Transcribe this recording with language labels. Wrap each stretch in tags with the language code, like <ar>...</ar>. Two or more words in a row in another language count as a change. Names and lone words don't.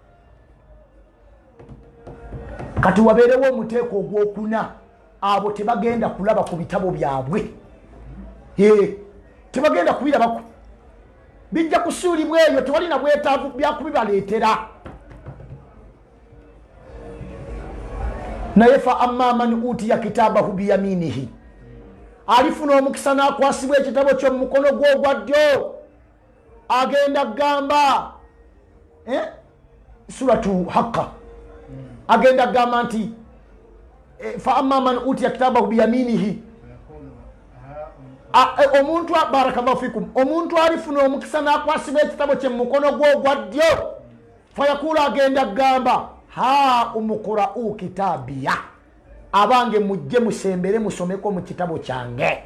<lg>Kati wabeerewo omuteeko ogwokuna, abo tebagenda kulaba ku bitabo byabwe. Tebagenda kubirabako, bijja kusuulibwa eyo, tewalina bwetaavu byakubibaleetera. Naye</lg> <ar>فأما من أوتي كتابه بيمينه,</ar> <lg>alifuna omukisa n'akwasibwa ekitabo kyo mu mukono gwe ogwa ddyo, agenda gamba suratu Haqqa, agenda gamba nti</lg> <ar>فأما من أوتي كتابه بيمينه,</ar> <lg>omuntu</lg> <ar>بارك الله فيكم,</ar> <lg>omuntu alifuna omukisa n'akwasibwa ekitabo kye mu mukono gwe ogwa ddyo, fayakulu agenda gamba</lg> <ar>هاؤم اقرؤوا كتابيه,</ar> <lg>abange mujje musembere musomeko mu kitabo kyange.</lg>